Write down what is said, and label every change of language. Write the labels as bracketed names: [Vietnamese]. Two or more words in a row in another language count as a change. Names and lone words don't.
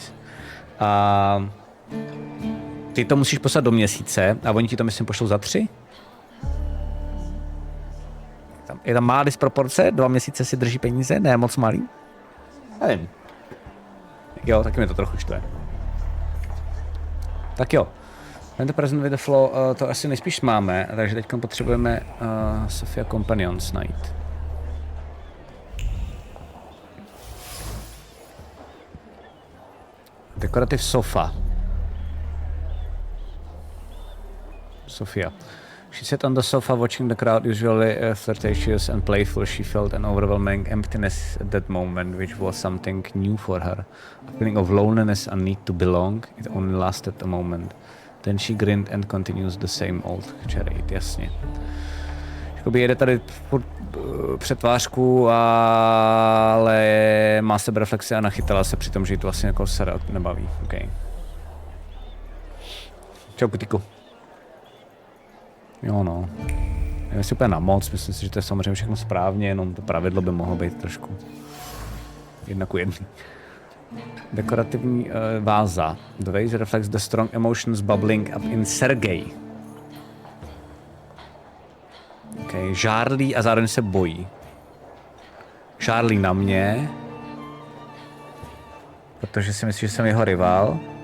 [Czech] A ty to musíš poslat do měsíce a oni ti to, myslím, pošlou za 3. Je tam malá disproporce, 2 měsíce si drží peníze, ne moc malý. Nevím. Jo, taky mi to trochu štve. Tak jo. Tento [English] present with the flow, [Czech] to asi nejspíš máme, takže teď potřebujeme Sophia Companions najít. [English] Decorative sofa. Sophia. She sat on the sofa watching the crowd, usually flirtatious and playful. She felt an overwhelming emptiness at that moment, which was something new for her. A feeling of loneliness and need to belong. It only lasted a moment. Then she grinned and continues the same old charade. [Czech] Jasně. Jakoby jede tady přetvářku, ale má sebereflexi a nachytala se při tom, že jí to vlastně jako sere nebaví. Okay. Čau, kutíku. Jo no. Nevím si úplně na moc, myslím si, že to je samozřejmě všechno správně, jenom to pravidlo by mohlo být trošku 1:1. Dekorativní váza. [English] The vase reflects the strong emotions bubbling up in Sergej. [Czech] Okay. Žárlí a zároveň se bojí. Žárlí na mě, protože si myslí, že jsem jeho rival.